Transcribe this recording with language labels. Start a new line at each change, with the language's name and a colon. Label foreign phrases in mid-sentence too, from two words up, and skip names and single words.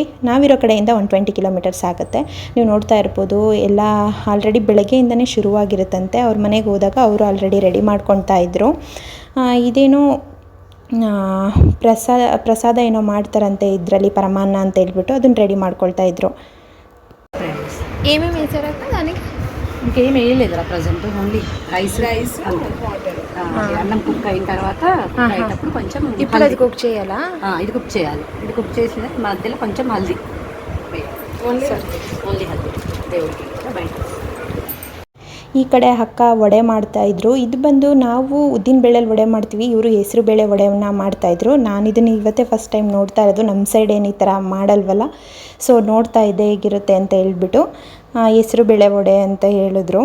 Kannada: ನಾವಿರೋ ಕಡೆಯಿಂದ 120 ಕಿಲೋಮೀಟರ್ಸ್ ಆಗುತ್ತೆ. ನೀವು ನೋಡ್ತಾ ಇರ್ಬೋದು, ಎಲ್ಲ ಆಲ್ರೆಡಿ ಬೆಳಗ್ಗೆಯಿಂದನೇ ಶುರುವಾಗಿರುತ್ತಂತೆ. ಅವ್ರ ಮನೆಗೆ ಹೋದಾಗ ಅವರು ಆಲ್ರೆಡಿ ರೆಡಿ ಮಾಡ್ಕೊಳ್ತಾ ಇದ್ದರು. ಇದೇನೋ ಪ್ರಸಾದ ಏನೋ ಮಾಡ್ತಾರಂತೆ ಇದರಲ್ಲಿ, ಪರಮಾನ್ನ ಅಂತ ಹೇಳ್ಬಿಟ್ಟು ಅದನ್ನು ರೆಡಿ ಮಾಡ್ಕೊಳ್ತಾ ఇద్దరు.
Telugu: ఏమేమి వేసారక్క దానికి? ఇంకేం వేయలేదురా ప్రజెంట్,
English: only rice
Telugu: అన్నం కుక్ అయిన తర్వాత అయ్యేటప్పుడు కొంచెం ఇప్పుడు అది కుక్ చేయాలా? ఇది కుక్ చేయాలి. ఇది కుక్ చేసిన మధ్యలో కొంచెం హల్దీ, ఓన్లీ హల్దీ దేవుడికి బయట.
Kannada: ಈ ಕಡೆ ಅಕ್ಕ ವಡೆ ಮಾಡ್ತಾಯಿದ್ರು. ಇದು ಬಂದು ನಾವು ಉದ್ದಿನ ಬೇಳೆಲಿ ವಡೆ ಮಾಡ್ತೀವಿ, ಇವರು ಹೆಸರು ಬೇಳೆ ವಡೆಯನ್ನು ಮಾಡ್ತಾಯಿದ್ರು. ನಾನು ಇದನ್ನು ಇವತ್ತೇ
English: first time
Kannada: ನೋಡ್ತಾ ಇರೋದು. ನಮ್ಮ ಸೈಡ್ ಏನು ಈ ಥರ ಮಾಡಲ್ವಲ್ಲ. ಸೊ ನೋಡ್ತಾ ಇದ್ದೆ ಹೇಗಿರುತ್ತೆ ಅಂತ ಹೇಳ್ಬಿಟ್ಟು. ಹೆಸರು ಬೇಳೆ ವಡೆ ಅಂತ ಹೇಳಿದ್ರು.